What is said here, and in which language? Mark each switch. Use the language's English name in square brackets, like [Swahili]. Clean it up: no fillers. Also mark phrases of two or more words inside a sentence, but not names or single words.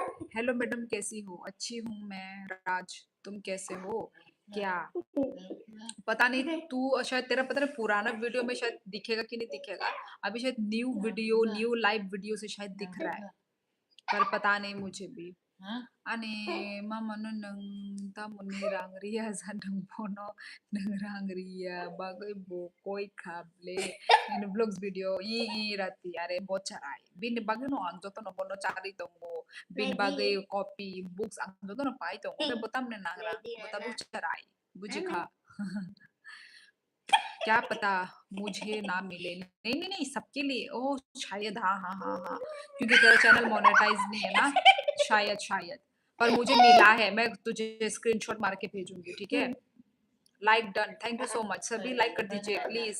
[Hindi] हेलो मैडम, कैसी हो? अच्छी हूँ मैं, राज। तुम कैसे हो? क्या पता नहीं, तू शायद तेरा पता नहीं पुराना वीडियो में शायद दिखेगा कि नहीं दिखेगा। अभी शायद न्यू वीडियो, न्यू लाइव वीडियो से शायद दिख रहा है, पर पता नहीं मुझे भी। [Kok Borok] Ani mama no nang tamu ni rangria sa nang pono nang rangria bagai bokoy kable in [English] vlogs video [Kok Borok] i rati are bocharai bin bagai no anjoto no bono chari tongo bin bagai [English] copy books [Kok Borok] anjoto no pai tongo be botam ne nangra botabu charai buji kha। [Hindi] क्या पता मुझे ना मिले। नहीं नहीं नहीं, सबके लिए। ओह शायद, हाँ हाँ हाँ हाँ, क्योंकि तेरा चैनल मोनेटाइज नहीं है ना, शायद शायद। पर मुझे मिला है, मैं तुझे स्क्रीनशॉट मार के भेजूंगी, ठीक है? [English] like done, thank you so much. [Hindi] सभी लाइक कर दीजिए प्लीज।